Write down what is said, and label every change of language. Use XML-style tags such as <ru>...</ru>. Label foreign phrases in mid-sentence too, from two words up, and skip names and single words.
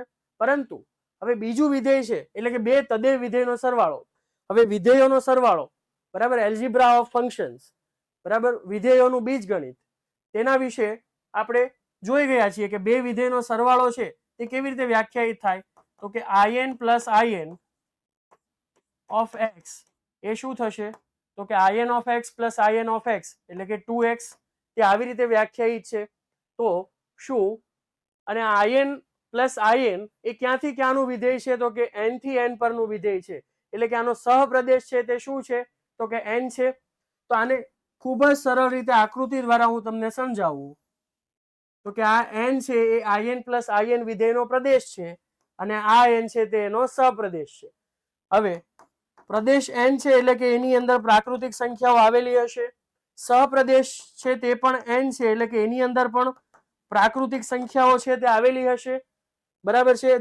<gu>પરંતુ હવે બીજું વિધેય છે એટલે કે બે તદેવ વિધેયનો સરવાળો. હવે વિધેયોનો સરવાળો બરાબર</gu> <en>algebra of functions</en> <gu>બરાબર વિધેયોનું બીજગણિત તેના વિશે આપણે જોઈ ગયા છીએ કે બે વિધેયનો સરવાળો છે તે કેવી રીતે વ્યાખ્યાયિત થાય તો કે</gu> <en>in plus in of x</en> <gu>એ શું થશે તો કે</gu> <en>in of x plus in of x</en> <gu>એટલે કે 2x તે આવી રીતે વ્યાખ્યાયિત છે. તો શું અને</gu> <en>in plus in</en> <gu>એ ક્યાંથી ક્યાંનું વિધેય છે તો કે n થી n પરનું વિધેય છે. એટલે કે આનો સહપ્રદેશ છે તે શું છે તો કે n છે. તો આને ખૂબ જ સરળ રીતે આકૃતિ દ્વારા હું તમને સમજાવું તો કે આ n છે એ</gu> <en>in plus in</en> <gu>વિધેયનો પ્રદેશ છે અને આ n છે તે એનો સહપ્રદેશ છે. હવે પ્રદેશ n છે એટલે કે એની અંદર પ્રાકૃતિક સંખ્યાઓ આવેલી હશે. સહપ્રદેશ છે તે પણ n છે એટલે કે એની અંદર પણ પ્રાકૃતિક સંખ્યાઓ છે તે આવેલી હશે બરાબર છે.</gu>